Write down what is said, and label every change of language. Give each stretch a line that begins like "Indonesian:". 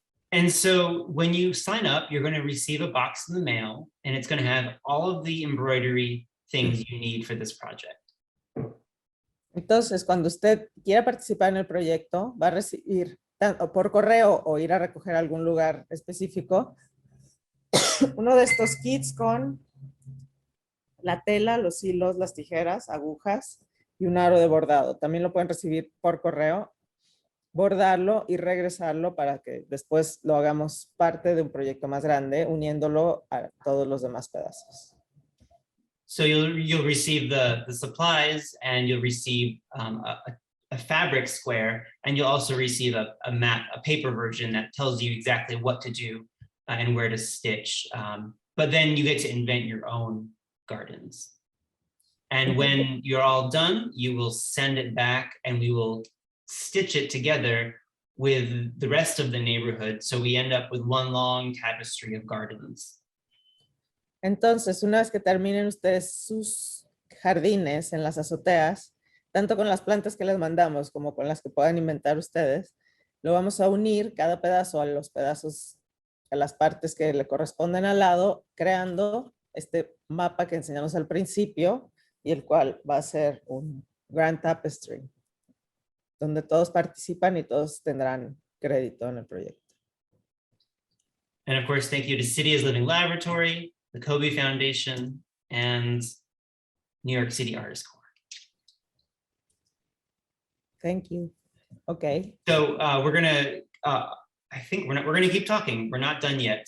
English: And so when you sign up, you're going to receive a box in the mail, and it's going to have all of the embroidery things you need for this project.
Spanish: Entonces, cuando usted quiera participar en el proyecto, va a recibir tanto por correo o ir a recoger a algún lugar específico, uno de estos kits con la tela, los hilos, las tijeras, agujas y un aro de bordado. También lo pueden recibir por correo, bordarlo y regresarlo para que después lo hagamos parte de un proyecto más grande, uniéndolo a todos los demás pedazos.
English: So you'll receive the supplies, and you'll receive a fabric square, and you'll also receive a map, a paper version that tells you exactly what to do and where to stitch. But then you get to invent your own gardens. And when you're all done, you will send it back, and we will stitch it together with the rest of the neighborhood. So we end up with one long tapestry of gardens.
Spanish: Entonces, una vez que terminen ustedes sus jardines en las azoteas, tanto con las plantas que les mandamos como con las que puedan inventar ustedes, lo vamos a unir cada pedazo a los pedazos, a las partes que le corresponden al lado, creando este mapa que enseñamos al principio y el cual va a ser un Grand Tapestry, donde todos participan y todos tendrán crédito en el proyecto.
English: And of course, thank you to City as Living Laboratory, the Kobe Foundation, and New York City Artist Corps. Thank you. Okay. So we're gonna, I think we're gonna keep talking. We're not done yet.